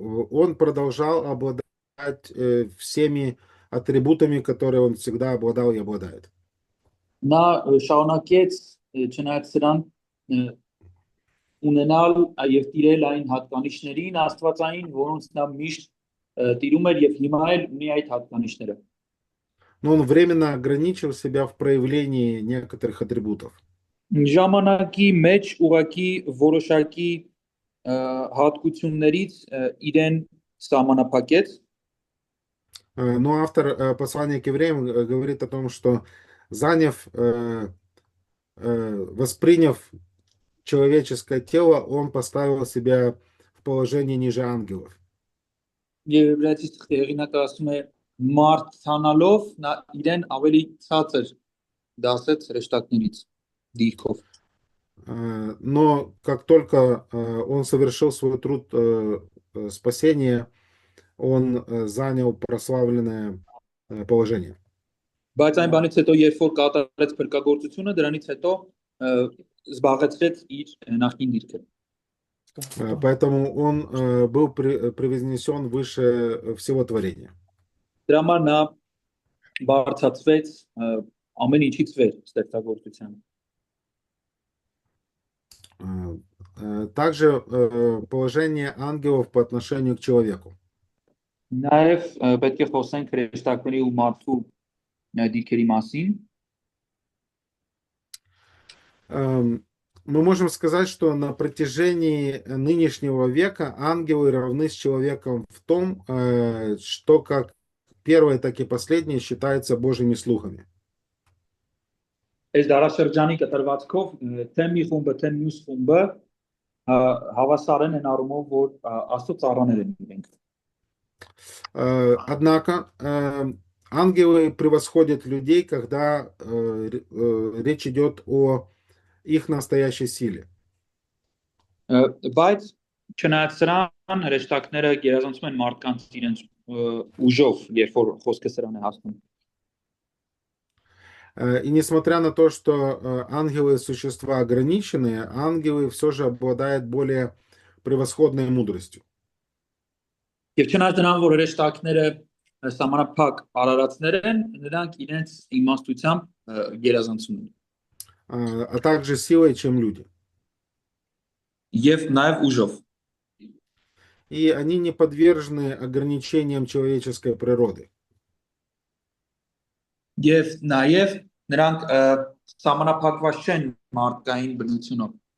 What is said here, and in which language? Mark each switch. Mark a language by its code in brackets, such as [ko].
[ru] Он продолжал обладать всеми атрибутами, которые он всегда обладал и обладает. [hy] Նա շարունակեց չնայած սրան ունենալ եւ տիրել այն հատկանիշներին Աստվածային, որոնց նա միշտ տիրում էր եւ հիմա էլ ունի այդ հատկանիշները։ [ru] Но он временно ограничил себя в проявлении некоторых атрибутов. [hy] Ժամանակի մեջ ուղակի որոշակի հատկություններից իրեն սահմանափակեց։ [ru] Но автор послания к евреям говорит о том, что заняв восприняв человеческое тело, он поставил себя в положение ниже ангелов. [hy] Եվ Եբրայեցիս թղթի հեղինակը ասում է մարդանալով նա իրեն ավելի ցածր դասեց հրեշտակներից դիրքով։ [ru] Но как только он совершил свой труд спасения, он занял прославленное положение. [hy] Բայց այն բանից հետո երբ որ կատարեց փրկagorցությունը, դրանից հետո զբաղեցրեց իր նախկին դիրքը։ [ru] Поэтому он был превознесен выше всего творения. [hy] Դրա համար նա բարձրացվեց ամեն ինչից վեր ստեղծագործության։ [ru] Также положение ангелов по отношению к человеку. [hy] Նաև պետք է խոսենք հրեշտակների ու մարդու դիրքերի մասին։ [ru] Мы можем сказать, что на протяжении нынешнего века ангелы равны с человеком в том, что как первые, так и последние считаются Божьими слугами. [hy] Այս դարաշրջանի կտրվածքով թե մի խումբը, թե մյուս խումբը հավասար են առումով, որ Աստծո ծառաներ են իրենք։ [ru] Однако ангелы превосходят людей, когда речь идет о их настоящей силе. [hy] Բայց չնայած սրան հրեշտակները գերազանցում են մարդկանց իրենց ուժով, երբ որ խոսքը սրան է հասնում։ [ru] И несмотря на то, что ангелы существа ограниченные, ангелы все же обладают более превосходной мудростью. [hy] Եվ չնայած նրան, որ հրեշտակները սահմանափակ արարածներ են, նրանք իրենց իմաստությամբ գերազանցում են։ [ru] А также силой, чем люди. [hy] Եվ նաև ուժով։ [ru] И они не подвержены ограничениям человеческой природы. [hy] Եվ նաև նրանք սահմանափակված չեն մարդկային բնությունով։